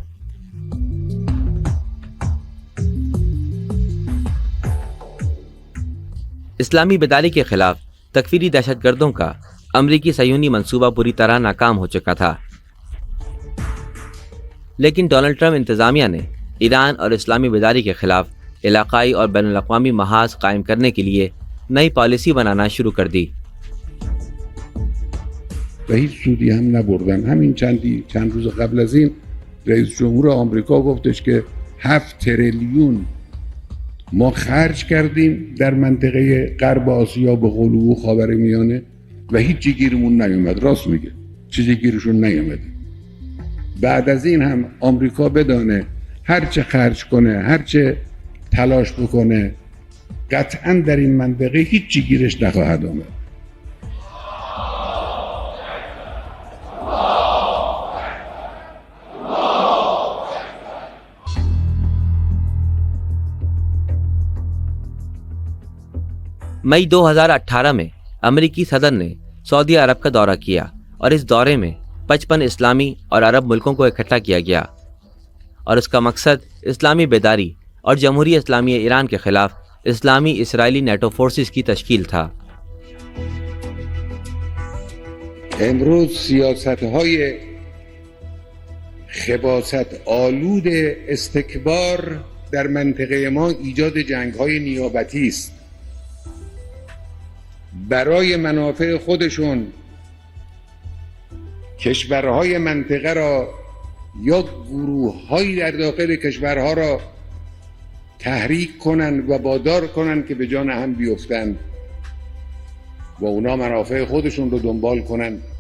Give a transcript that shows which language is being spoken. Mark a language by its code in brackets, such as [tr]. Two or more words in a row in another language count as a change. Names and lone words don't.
[ur] اسلامی بیداری کے خلاف تکفیری دہشت گردوں کا امریکی صہیونی منصوبہ بری طرح ناکام ہو چکا تھا، لیکن ڈونلڈ ٹرمپ انتظامیہ نے ایران اور اسلامی بیداری کے خلاف علاقائی اور بین الاقوامی محاذ قائم کرنے کے لیے نئی پالیسی بنانا شروع کر دی۔ [fa] و هیچ سودی هم نبردن. همین چند روز قبل از این رئیس جمهور آمریکا گفتش که 7 تریلیون ما خرج کردیم در منطقه غرب آسیا به غلو خاورمیانه و هیچی گیرمون نیومد. راست میگه، چیزی گیرشون نیومد. بعد از این هم آمریکا بدانه هر چه خرج کنه، هر چه تلاش بکنه، قطعا در این منطقه هیچی گیرش نخواهد آمد. [ur] مئی 2018 میں امریکی صدر نے سعودی عرب کا دورہ کیا اور اس دورے میں 55 اسلامی اور عرب ملکوں کو اکٹھا کیا گیا اور اس کا مقصد اسلامی بیداری اور جمہوری اسلامی ایران کے خلاف اسلامی اسرائیلی [en] NATO forces [ur] کی تشکیل تھا. [fa] امروز سیاست‌های خباثت آلود استکبار در منطقه ما ایجاد جنگ‌های نیابتی است. برای منافع خودشون کشورهای منطقه را یا گروه‌هایی در داخل کشورها را تحریک کنند و وادار کنند که به جان هم بیفتند و اونا منافع خودشون رو دنبال کنند.